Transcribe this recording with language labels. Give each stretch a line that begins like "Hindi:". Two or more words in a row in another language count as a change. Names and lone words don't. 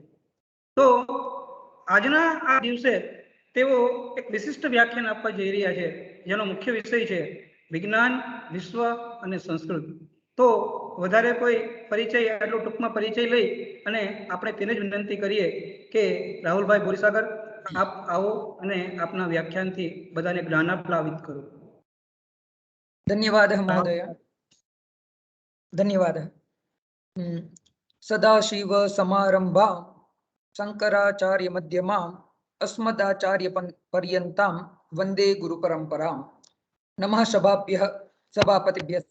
Gujarati: તો આજના આ દિવસે તેઓ એક વિશિષ્ટ વ્યાખ્યાન આપવા જઈ રહ્યા છે, જેનો મુખ્ય વિષય છે વિજ્ઞાન, વિશ્વ અને સંસ્કૃત. તો વધારે કોઈ પરિચય, આટલો ટૂંકમાં પરિચય લઈ અને આપણે તેને જ વિનંતી કરીએ કે રાહુલભાઈ બોરીસાગર, આપ આવો અને આપના વ્યાખ્યાનથી બધાને જ્ઞાન પ્લાવિત કરો.
Sanskrit: धन्यवादः महोदय, धन्यवादः. सदाशिव समारंभा शंकराचार्य मध्यमाम् अस्मदाचार्य पर्यन्तां वंदे गुरु परंपराम्. नमः सभाभ्यः सभापतिभ्यश्च.